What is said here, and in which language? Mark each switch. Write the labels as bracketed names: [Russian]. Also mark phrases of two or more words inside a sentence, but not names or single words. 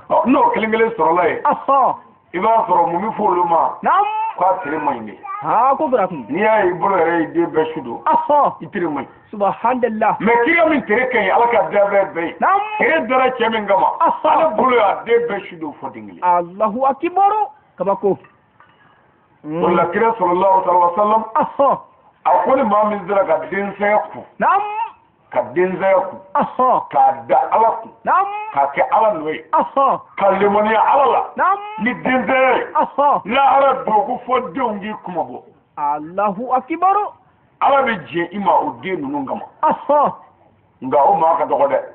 [Bambara] n'o 1 sɔrɔla ye i b'a sɔrɔ mun bɛ fɔ olu ma k'a tere man ɲi de ko bara kun n'i y'a ye i bolo yɛrɛ y'i den bɛɛ su don i tere man ɲi subhanallah mais kira min tere ka ɲi ala ka da bɛɛ ye tere dara cɛ min kama ale bolo y'a den bɛɛ su don fɔ den kelen [Arabic] الله أكبر kabako [Bambara] o la kira [Arabic] صلى الله عليه وسلم [Bambara] a ko ni maa min sera ka densaya kun ka densaya kun k'a da ala kun k'a kɛ ala nɔ ye ka lemaniya ala la ni densaya ye lahara dogo fɔ denw k'i kuma bɔ [Arabic] الله أكبر [Bambara] ala bɛ jɛn i ma o den ninnu kama nka o maa ka dɔgɔ dɛ